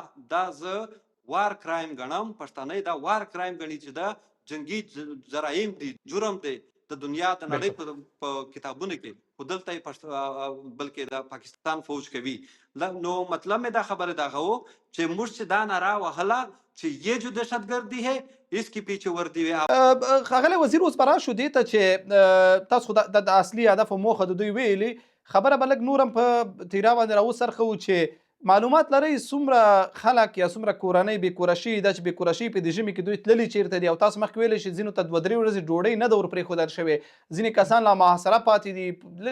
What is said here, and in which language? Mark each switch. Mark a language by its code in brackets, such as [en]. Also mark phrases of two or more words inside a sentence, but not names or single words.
[ps] دا زه [en] war crime [ps] ګڼم، پښتانه دا [en] war crime [ps] ګڼي چې دا جنگي جرایم دي، جرم دی د دنیا د نړۍ په کتابونو کې، خو دلته یې بلکې د پاکستان فوج کوي. نو مطلب مې دا خبره دغه و چې موږ چې دا ناره وهله چې [ur] یہ جو دهشتګردي ہے اس کی پیچھے وردی [ps] وي. ښاغلی وزیر، اوس به راشو دې ته چې تاسو خو د اصلي هدف او موخه د دوی ویلي، خبره به لږ نور هم په تیرا باندې راوڅرخوو چې معلومات لرئ څومره خلک یا څومره کورنۍ بې کوره شوي ده، چې بې کوره شوي په دې ژمي کې دوی تللي چیرته دي، او تاسو مخکې ویلی چې ځینو ته 2-3 ورځې ډوډۍ نه ده ور پرېښودل شوې، ځینې کسان لا محاصره پاتې دي.